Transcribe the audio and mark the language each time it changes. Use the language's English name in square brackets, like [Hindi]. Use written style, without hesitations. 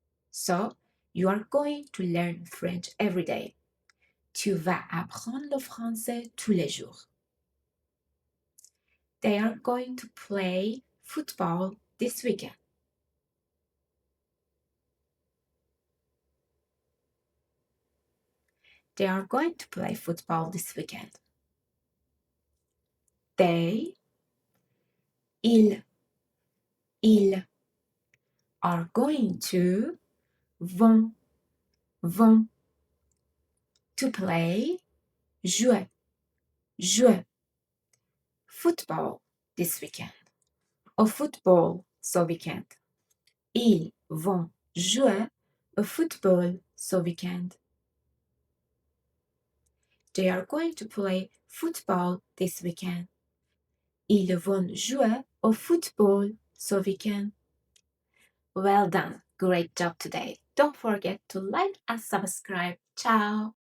[English] So, you are going to learn French every day. [French] Tu vas apprendre le français tous les jours. [English] They are going to play football this weekend. They are going to play football this weekend. They, [French] ils [English] are going to, [French] vont [English] to play, [French] jouer [English] football this weekend. [French] Au football ce weekend. Ils vont jouer au football ce weekend. [English] They are going to play football this weekend. [French] Ils vont jouer au football ce weekend. [English] Well done. Great job today. Don't forget to like and subscribe. Ciao.